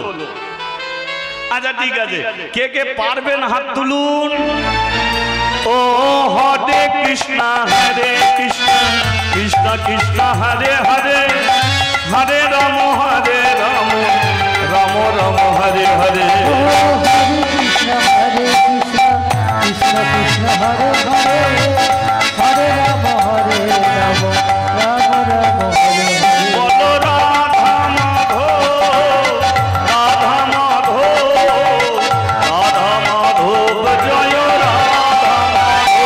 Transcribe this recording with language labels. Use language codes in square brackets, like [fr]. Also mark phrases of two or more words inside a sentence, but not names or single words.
[bn] আচ্ছা ঠিক আছে, কে কে পারবেন হাত তুলুন। [sa] ও হরে কৃষ্ণ হরে কৃষ্ণ কৃষ্ণ কৃষ্ণ হরে হরে, হরে রাম রাম রাম হরে হরে। हरे कृष्ण कृष्ण कृष्ण हरे हरे, हरे राम राम राम हरे हरे। [hi] बोलो राधा माधो राधा माधो राधा माधो, जय राधा माधो।